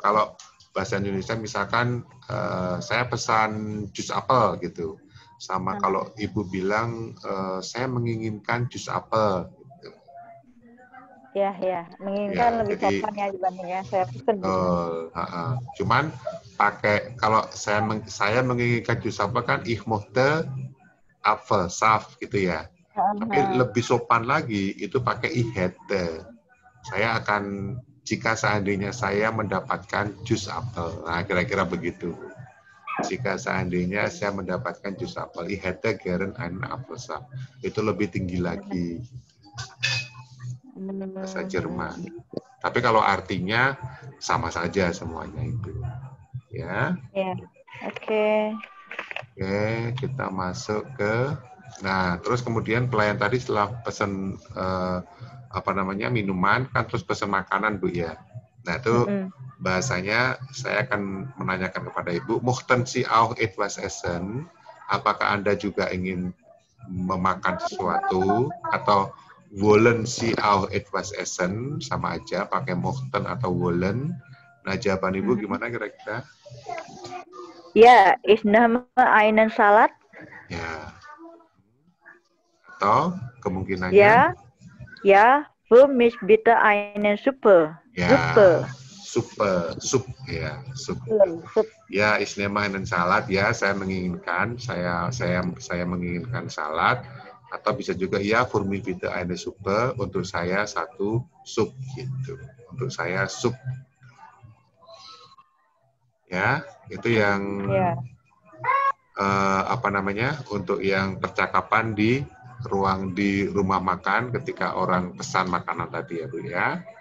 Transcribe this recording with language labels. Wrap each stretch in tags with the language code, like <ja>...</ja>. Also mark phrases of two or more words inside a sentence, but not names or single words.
<id>Kalau bahasa Indonesia misalkan saya pesan jus apel gitu, sama kalau Ibu bilang saya menginginkan jus apel. Gitu. Ya, menginginkan lebih sopan ya dibandingnya saya pesan. Cuman pakai kalau saya menginginkan jus apel kan</id> <de>ich möchte Apfelsaft</de> <id>gitu ya. Tapi lebih sopan lagi itu pakai</id> <de>ich hätte.</de> <id>Saya akan, jika seandainya saya mendapatkan jus apel. Nah, kira-kira begitu. Jika seandainya saya mendapatkan jus apel,</id> <de>ich hätte gern einen Apfelsaft.</de> <id>Itu lebih tinggi lagi. Bahasa Jerman. Tapi kalau artinya sama saja semuanya itu. ya. Ya. Oke. Oke, kita masuk ke. Nah, terus kemudian pelayan tadi setelah pesan minuman kan terus pesan makanan Bu ya. Nah, itu bahasanya saya akan menanyakan kepada Ibu,</id> <de>"Möchten Sie auch etwas essen?"</de> <id>Apakah Anda juga ingin memakan sesuatu, atau</id> <de>"Wollen Sie auch etwas essen?"</de> <id>Sama aja pakai möchten atau wollen. Nah, jawaban Ibu gimana kira-kira? Ya,</id> <de>ich nehme einen Salat.</de> <id>Ya. Atau kemungkinannya? Ya,</id> <de>für mich bitte eine Suppe.</de> <id>Ya, sup ya, sup. Ya,</id> <de>ich nehme einen Salat</de> <id>ya, saya menginginkan salad, atau bisa juga ya,</id> <de>für mich bitte eine Suppe,</de> <id>untuk saya satu sup gitu. Untuk saya sup. Ya, itu yang untuk yang percakapan di rumah makan ketika orang pesan makanan tadi ya Bu ya.</id>